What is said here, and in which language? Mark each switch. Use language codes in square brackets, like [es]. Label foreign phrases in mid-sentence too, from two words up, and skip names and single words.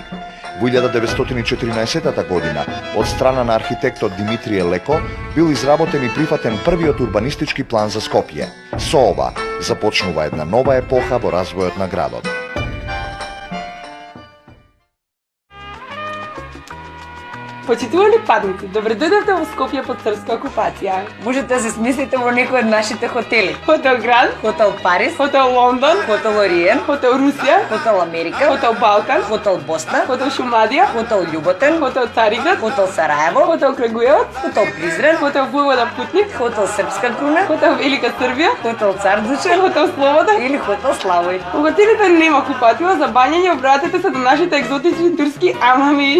[mk] Во 1914 година, од страна на архитектот Димитрije Леко, бил изработен и прифатен првиот урбанистички план за Скопје. Со ова започнува една нова епоха во развојот на градот. Почитувани падници, добре дојдовте во Скопје под српска окупација. Можете да се смислите во некој од нашите хотели. Хотел Гранд, Хотел Парис, Хотел Лондон, Хотел Ориен, Хотел Русија, Хотел Америка, Хотел Балкан, Хотел Босна, Хотел Шумадија, Хотел Љуботен, Хотел Цариград, Хотел Сараево, Хотел Крагујеваc, Хотел Призрен, Хотел Војвода Путник, Хотел Српска круна, Хотел Велика Србија, Хотел Цар Дуче, Хотел Слобода или Хотел Славој. Во хотелите нема купатила за бањење, обратете се до нашите екзотични турски амами.